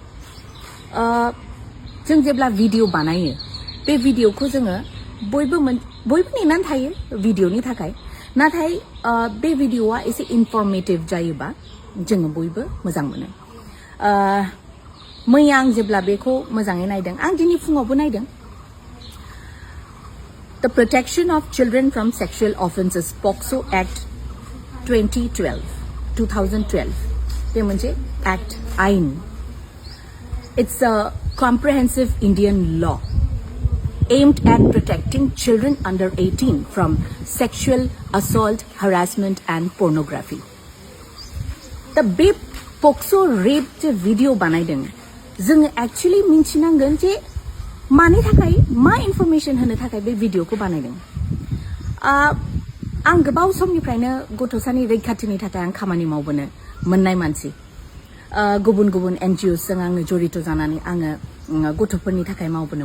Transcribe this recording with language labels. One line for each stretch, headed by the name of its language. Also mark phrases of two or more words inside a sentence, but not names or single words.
Bodo: जों जेब्ला भिडिअ बानायो बे भिडिअखौ जोङो बयबो नेनानै थायो भिडिअनि थाखाय। नाथाय बे भिडिअआ एसे इनफर्मेटिभ जायोबा जोङो बयबो मोजां मोनो। मैया आं जेब्ला बेखौ मोजाङै नायदों, आं दिनै फुङावबो नायदों। The Protection of Children from Sexual Offences POCSO Act 2012 बे मोनसे एक्ट आइन।
English: It's a comprehensive Indian law aimed at protecting children under 18 from sexual assault, harassment and pornography.
Bodo: The POCSO rape जे भिडिअ बानायदों, जोङो एक्चुअली मिन्थिनांगोन जे मानि थाखाय मा इनफरमेशन होनो थाखाय बे भिडिअखौ बानायदों आं गोबाव समनिफ्रायनो गथ'सानि रैखाथिनि थाखाय आं खामानि मावबोनो मोननाय मानसि गुबुन गुबुन NGOs जों आङो जड़ित जानानै आङो गथ'फोरनि थाखाय मावबोनो